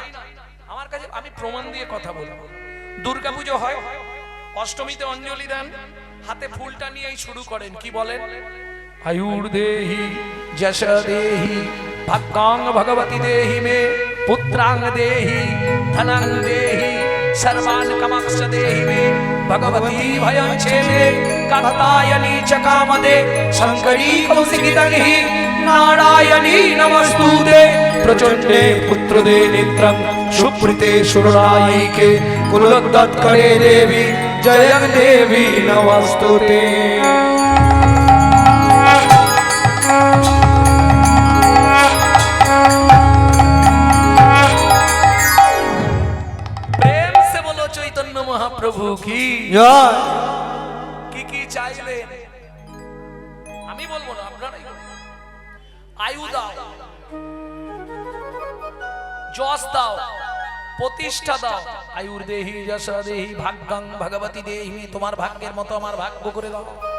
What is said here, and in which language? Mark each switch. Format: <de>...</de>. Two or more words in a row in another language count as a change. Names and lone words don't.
<bn>আমার কাছে আমি প্রমাণ দিয়ে কথা বলবো। দুর্গাপুজো হয়, অষ্টমীতে অঞ্জলি দেন, হাতে ফুলটা নিয়েই শুরু করেন, কি বলেন?</bn> <sa>আয়ুর দেহি যশ দেহি ভাগ্যাং ভগবতী দেহি মে পুত্রাং দেহি ধনাং দেহি सर्वान् कामांश्च देहि मे भगवती भयं छेदे कात्यायनी च कामदे शंकरी कौशिकीतहि नारायणी नमस्तुते प्रचंडे पुत्रदे नेत्रं सुप्रीते सुररायिके कुलोद्गतकरे देवी जयं देवी नमस्तुते।</sa> <hi>महाप्रभु की</hi> <bn>জয়। কি চাইলেন আমি বলবো না, আপনারাই বলুন। আয়ু দাও, যশ দাও, প্রতিষ্ঠা দাও।</bn> <sa>আয়ুর দেহি যশ দেহি ভাগ্যাং ভগবতী দেহি,</sa> <bn>তোমার ভাগ্যের মতো আমার ভাগ্য করে দাও।</bn>